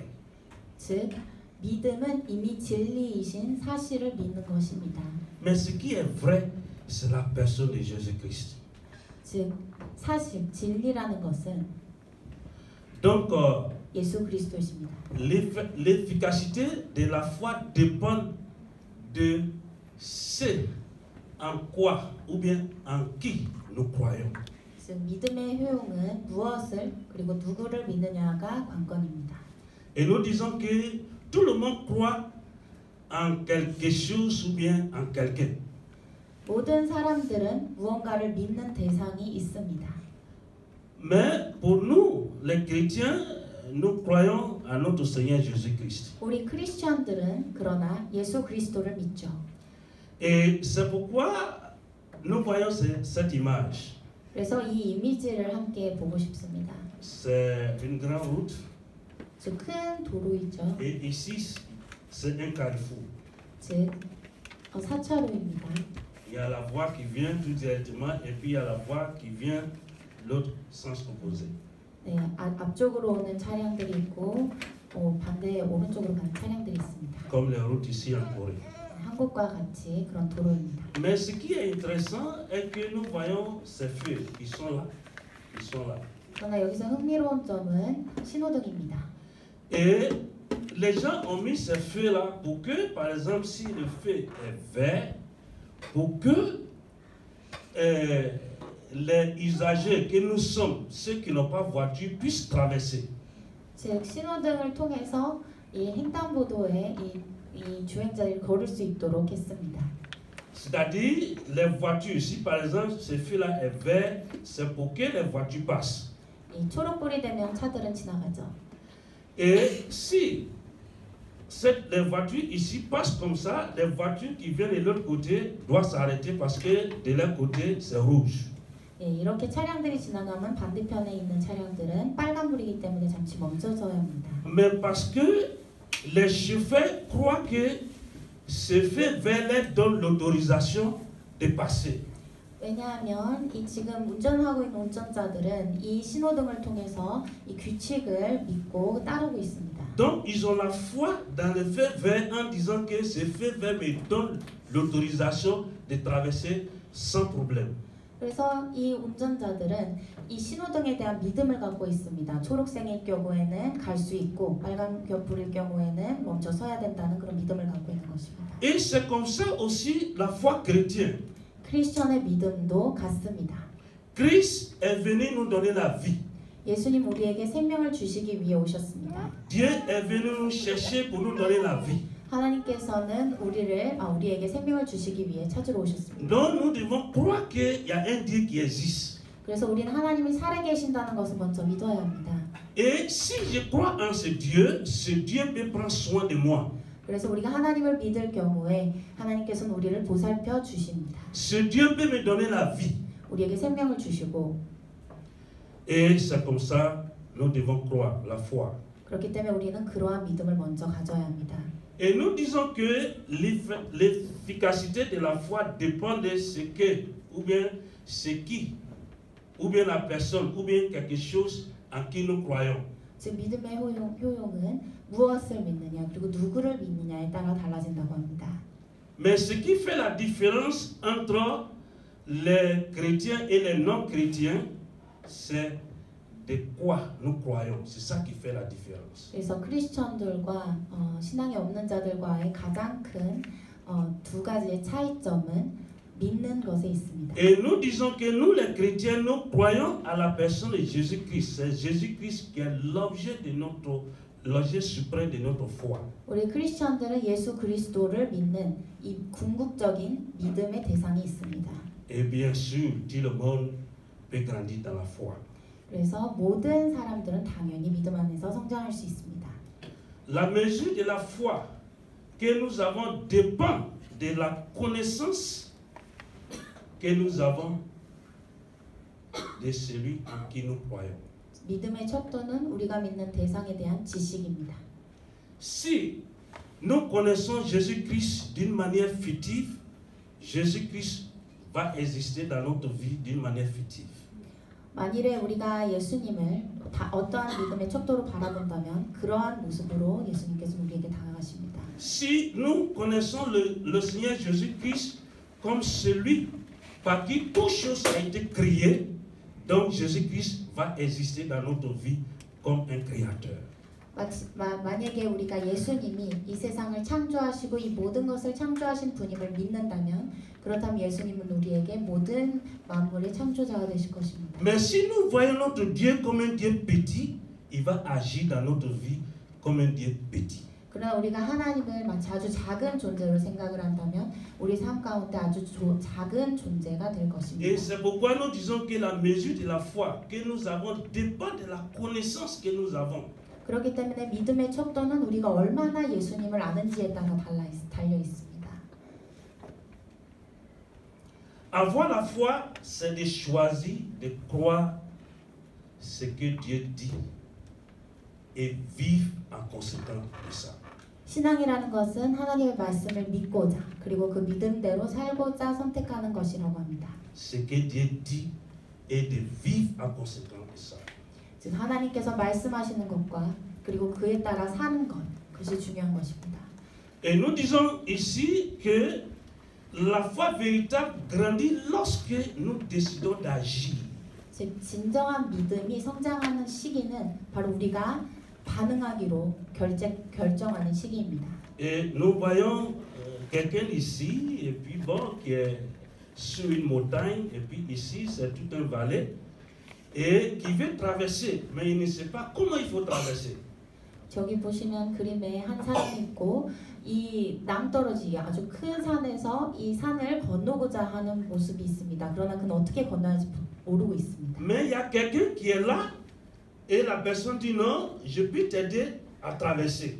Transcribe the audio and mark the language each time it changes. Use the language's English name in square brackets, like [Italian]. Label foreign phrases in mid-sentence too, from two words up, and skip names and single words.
[Korean] 즉 믿음은 이미 진리이신 사실을 믿는 것입니다. [French] Mais ce qui est vrai, c'est la personne de Jésus-Christ. [Korean] 즉 사실 진리라는 것은 [French] Donc [Korean] 예수 그리스도십니다. [French] l'efficacité de la foi dépend de ce en quoi ou bien en qui nous croyons. [Korean] 즉 믿음의 효용은 무엇을 그리고 누구를 믿느냐가 관건입니다. [French] Et nous disons que tout le monde croit en quelque chose ou bien en quelqu'un. [Korean] 모든 사람들은 무언가를 믿는 대상이 있습니다. [French] Mais pour nous, les chrétiens, nous croyons à notre Seigneur Jésus-Christ. [Korean] 우리 크리스천들은 그러나 예수 그리스도를 믿죠. [French] Et c'est pourquoi nous voyons cette image. [Korean] 그래서 이 이미지를 함께 보고 싶습니다. [French] C'est une grande route. [Korean] 즉 큰 도로이죠. [French] Et ici, c'est un carrefour. [Korean] 즉 4차로입니다. [French] Il y a la voie qui vient tout directement et puis il y a la voie qui vient l'autre sens opposé. [Korean] 네, 앞쪽으로 오는 차량들이 있고 반대 오른쪽으로 가는 차량들이 있습니다. [French] Comme les routes ici en Corée. [Korean] 한국과 같이 그런 도로입니다. [French] Mais ce qui est intéressant est que nous voyons ces feux qui sont là. Ils sont là. [Korean] 그러나 여기서 흥미로운 점은 신호등입니다. [French] Et les gens ont mis ces feux-là pour que, par exemple, si le feu est vert, pour que les usagers que nous sommes, ceux qui n'ont pas voiture, puissent traverser. [Korean] 즉 신호등을 통해서 이 횡단보도에 이 주행자들이 걸을 수 있도록 했습니다. [French] C'est-à-dire, les voitures, si par exemple ce feu-là est vert, c'est pour que les voitures passent. [Korean] 이 초록불이 되면 차들은 지나가죠. [French] Et si les voitures ici passent comme ça, les voitures qui viennent de l'autre côté doivent s'arrêter parce que de leur côté c'est rouge. [Korean] 예, 이렇게 차량들이 지나가면 반대편에 있는 차량들은 빨간불이기 때문에 잠시 멈춰서야 합니다. [French] Mais parce que les chauffeurs croient que ce feu vert leur donne l'autorisation de passer. [Korean] 왜냐하면 이 지금 운전하고 있는 운전자들은 이 신호등을 통해서 이 규칙을 믿고 따르고 있습니다. [French] Donc ils ont la foi dans le feu vert en disant que ce feu vert me donne l'autorisation de traverser sans problème. [Korean] 그래서 이 운전자들은 이 신호등에 대한 믿음을 갖고 있습니다. 초록색일 경우에는 갈 수 있고 빨간불일 경우에는 멈춰 서야 된다는 그런 믿음을 갖고 있는 것입니다. [French] Et c'est comme ça aussi la foi chrétienne. [Korean] 크리스천의 믿음도 같습니다. [French] Christ est venu nous donner la vie. [Korean] 예수님 우리에게 생명을 주시기 위해 오셨습니다. [French] Dieu est venu nous chercher pour nous donner la vie. [Korean] 하나님께서는 우리에게 생명을 주시기 위해 찾으러 오셨습니다. [French] Donc nous devons croire qu'il y a un Dieu qui existe. [Korean] 그래서 우리는 하나님이 살아계신다는 것을 먼저 믿어야 합니다. [French] Et si je crois en ce Dieu peut prendre soin de moi. [Korean] 그래서 우리가 하나님을 믿을 경우에 하나님께서는 우리를 보살펴 주십니다. [French] Ce Dieu peut me donner la vie. [Korean] 우리에게 생명을 주시고. [French] Et c'est comme ça nous devons croire la foi. [Korean] 그렇기 때문에 우리는 그러한 믿음을 먼저 가져야 합니다. [French] Et nous disons que l'efficacité de la foi dépend de ce que, ou bien ce qui, ou bien la personne, ou bien quelque chose en qui nous croyons. [Korean] 즉 믿음의 효용은 무엇을 믿느냐 그리고 누구를 믿느냐에 따라 달라진다고 합니다. [French] Mais ce qui fait la différence entre les chrétiens et les non-chrétiens, c'est de quoi nous croyons. C'est ça qui fait la différence. [Korean] 그래서 크리스천들과 신앙이 없는 자들과의 가장 큰 두 가지의 차이점은 믿는 것에 있습니다. [French] Et nous disons que nous les chrétiens, nous croyons à la personne de Jésus-Christ. C'est Jésus-Christ qui est l'objet suprême de notre foi. [Korean] 우리 크리스천들은 예수 그리스도를 믿는 이 궁극적인 믿음의 대상이 있습니다. [French] Et bien sûr, tout le monde peut grandir dans la foi. [Korean] 그래서 모든 사람들은 당연히 믿음 안에서 성장할 수 있습니다. [French] La mesure de la foi que nous avons dépend de la connaissance que nous avons de celui en qui nous croyons. [Korean] 믿음의 척도는 우리가 믿는 대상에 대한 지식입니다. [French] Si nous connaissons Jésus-Christ d'une manière fictive, Jésus-Christ va exister dans notre vie d'une manière fictive. [Korean] 만일에 우리가 예수님을 어떠한 믿음의 척도로 바라본다면 그러한 모습으로 예수님께서 우리에게 다가가십니다. [French] Si nous connaissons le Seigneur Jésus-Christ comme celui par qui toute chose a été créée, donc Jésus-Christ va exister dans notre vie comme un créateur. [Korean] 만약에 우리가 예수님이 이 세상을 창조하시고 이 모든 것을 창조하신 분임을 믿는다면 그렇다면 예수님은 우리에게 모든 만물의 창조자가 되실 것입니다. [French] Mais si nous voyons notre Dieu comme un Dieu petit, il va agir dans notre vie comme un Dieu petit. [Korean] 그러나 우리가 하나님을 마치 아주 작은 존재로 생각을 한다면 우리 삶 가운데 아주 작은 존재가 될 것입니다. [French] Et c'est pourquoi nous disons que la mesure de la foi que nous avons dépend de la connaissance que nous avons. [Korean] 그렇기 때문에 믿음의 척도는 우리가 얼마나 예수님을 아는지에 따라 달려 있습니다. [French] Avoir la foi, c'est de choisir de croire ce que Dieu dit et vivre en conséquence de ça. [Korean] 신앙이라는 것은 하나님의 말씀을 믿고자 그리고 그 믿음대로 살고자 선택하는 것이라고 합니다. [French] Ce que Dieu dit et de vivre en conséquence de ça. [Korean] 즉 하나님께서 말씀하시는 것과 그리고 그에 따라 사는 것 그것이 중요한 것입니다. [French] Et nous disons ici que la foi véritable grandit lorsque nous décidons d'agir. [Korean] 즉 진정한 믿음이 성장하는 시기는 바로 우리가 반응하기로 결정하는 시기입니다. [French] Et nous voyons quelqu'un ici et puis bon qui est sur une montagne et puis ici c'est tout un vallée et qui veut traverser mais il ne sait pas comment il faut traverser. [Korean] 저기 보시면 그림에 한 사람이 있고 이 남떨어지게 아주 큰 산에서 이 산을 건너고자 하는 모습이 있습니다. 그러나 그는 어떻게 건너야 할지 모르고 있습니다. [French] Mais il y a quelqu'un qui est là et la personne dit non, je peux t'aider à traverser.